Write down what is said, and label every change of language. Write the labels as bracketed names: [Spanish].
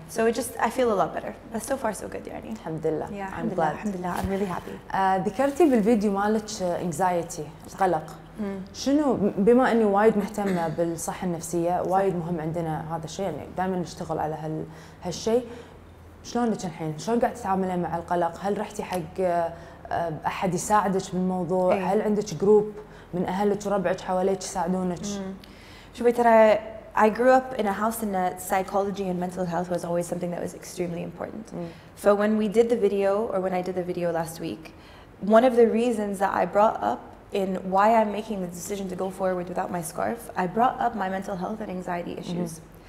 [English] So it just I feel a lot better. But so far so good يعني. [Arabic] الحمد لله. Yeah, الحمد لله. [English] I'm really happy. [Arabic] ذكرتي بالفيديو مالك anxiety، القلق. شنو بما اني وايد مهتمة بالصحة النفسية، وايد مهم عندنا هذا الشيء، يعني دائما نشتغل على هالشيء. شلونك الحين؟ شلون قاعد تتعاملين مع القلق؟ هل رحتي حق احد يساعدك بالموضوع؟ هل عندك جروب من اهلك وربعك حواليك يساعدونك؟ شوفي ترى [English] I grew up in a house and psychology and mental health was always something that was extremely important. So when we did the video, or when I did the video last week, one of the reasons that I brought up in why I'm making the decision to go forward without my scarf, I brought up my mental health and anxiety issues.